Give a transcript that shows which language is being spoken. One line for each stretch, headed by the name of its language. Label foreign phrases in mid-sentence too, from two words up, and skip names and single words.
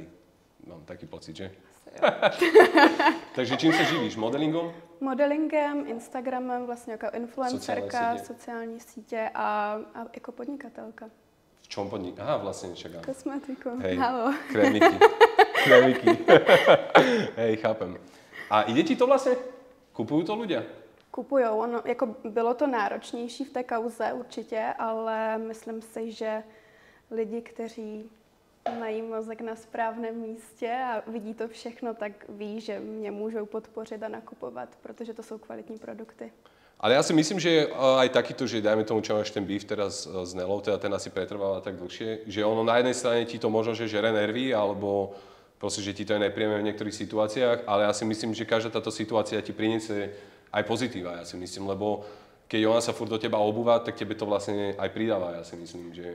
Slovak: Mám taký pocit, že? Takže čím sa živíš? Modelingom?
Czech: Modelingem, Instagramem, vlastně jako influencerka, sociální sítě a jako podnikatelka.
Slovak: V čom podnik? Aha, vlastne však áno.
Czech: Kosmetiku,
Slovak: hej, halo. Krémiky. Hej, chápem. A ide ti to vlastne? Kupujú to ľudia?
Czech: Kupujou, ono, jako bylo to náročnější v té kauze určitě, ale myslím si, že lidi, kteří mají mozek na správném místě a vidí to všechno, tak ví, že mě můžou podpořit a nakupovat, protože to jsou kvalitní produkty.
Slovak: Ale ja si myslím, že aj takýto, že dajme tomu, čo máš ten beef teraz s Nellou, teda ten asi pretrváva tak dlhšie, že ono na jednej strane ti to možno, že žere nervy, alebo proste, že ti to je nepríjemné v niektorých situáciách, ale ja si myslím, že každá táto situácia ti priniesie aj pozitíva, ja si myslím, lebo keď ona sa furt do teba obúva, tak tebe to vlastne aj pridáva, ja si myslím, že...